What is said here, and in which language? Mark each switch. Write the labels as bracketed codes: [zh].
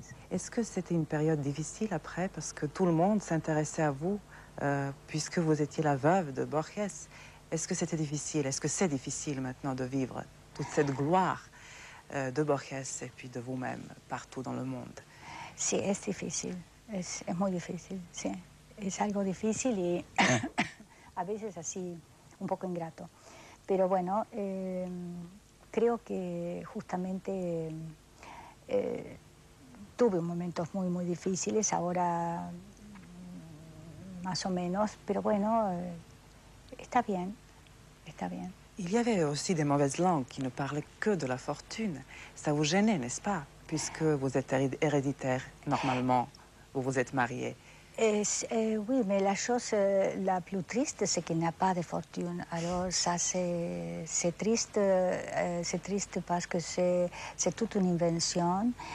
[fr] Est-ce que c'était une période difficile après, parce que tout le monde s'intéressait à vous, puisque vous étiez la veuve de Borges? Est-ce que c'était difficile? Est-ce que c'est difficile maintenant de vivre toute cette gloire de Borges et puis de vous-même partout dans le monde? [es] Sí, es difícil. Es muy difícil, sí. Es algo difícil y a veces así un poco ingrato. Pero bueno, creo que justamente tuve momentos muy, muy difíciles, ahora más o menos, pero bueno, está bien, está bien. [fr] Il y avait aussi des mauvaises langues qui ne parlaient que de la fortune. Ça vous gênait, n'est-ce pas? Puisque vous êtes héréditaire, normalement, vous vous êtes marié. Oui, mais la chose la plus triste, c'est qu'il n'y a pas de fortune. Alors ça, c'est triste parce que c'est toute une invention.